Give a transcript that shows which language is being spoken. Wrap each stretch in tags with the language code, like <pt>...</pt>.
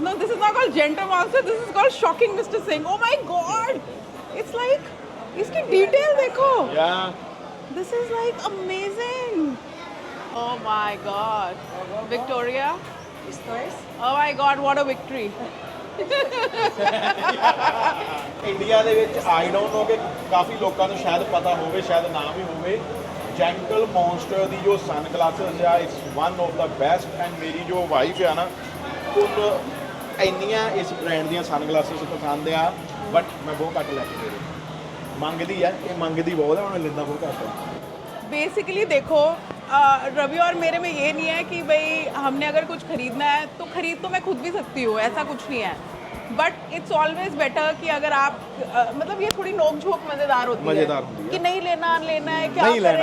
<en>No, this is not called gentle monster. This is called shocking Mr. Singh. Oh my God! It's like,</en> <hi>इसकी detail देखो.</hi> <en>Yeah. This is like amazing. Oh my God. Victoria. Oh my God! What a victory.</en> <pa>India ਦੇ ਵਿੱਚ</pa> <en>I don't know</en> <pa>ਕਿ ਕਾਫੀ ਲੋਕਾਂ ਨੂੰ ਸ਼ਾਇਦ ਪਤਾ ਹੋਵੇ, ਸ਼ਾਇਦ ਨਾ ਵੀ ਹੋਵੇ। ਜੈਂਟਲ ਮੌਨਸਟਰ ਦੀ ਜੋ ਸਨ ਗਲਾਸਸ ਆ,</pa> <en>It's one of the best.</en> <pa>And ਮੇਰੀ ਜੋ ਵਾਈਫ ਆ ਨਾ, ਉਹਨੂੰ ਇੰਨੀਆਂ ਇਸ ਬ੍ਰਾਂਡ ਦੀਆਂ ਸਨ ਗਲਾਸਸ ਪਸੰਦ ਆ, ਬਟ ਮੈਂ ਬਹੁਤ ਘੱਟ ਲੈ ਕੇ ਦੇ ਰਹੀ। ਮੰਗਦੀ ਆ, ਇਹ ਮੰਗਦੀ ਬਹੁਤ ਆ, ਮੈਂ ਲੈਂਦਾ ਬਹੁਤ ਘੱਟ ਆ।</pa> <hi>बेसिकली देखो, रवि और मेरे में ये नहीं है कि भाई हमने अगर कुछ खरीदना है तो खरीद तो मैं खुद भी सकती हूँ, ऐसा कुछ नहीं है।</hi> <en>but it's always better</en> <hi>कि अगर आप मतलब ये थोड़ी नोक झोंक मज़ेदार होती मज़ेदार होती है। कि नहीं लेना है, क्या नहीं लेना,</hi>